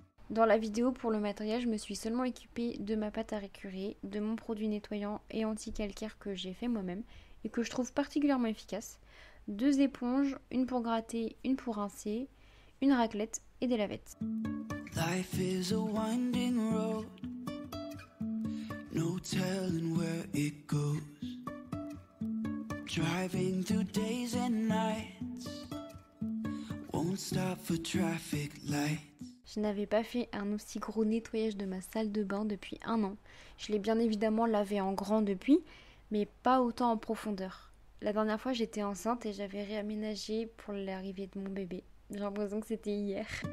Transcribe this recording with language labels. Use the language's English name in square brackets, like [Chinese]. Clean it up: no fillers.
[French] Dans la vidéo pour le matériel, je me suis seulement équipée de ma pâte à récurer, de mon produit nettoyant et anti-calcaire que j'ai fait moi-même et que je trouve particulièrement efficace. 2 éponges, une pour gratter, une pour rincer, une raclette et des lavettes. [English] Life is a winding road, no telling where it goes. Driving through days and nights, won't stop for traffic lights. [French] Je n'avais pas fait un aussi gros nettoyage de ma salle de bain depuis 1 an. Je l'ai bien évidemment lavé en grand depuis, mais pas autant en profondeur. La dernière fois, j'étais enceinte et j'avais réaménagé pour l'arrivée de mon bébé. J'ai l'impression que c'était hier.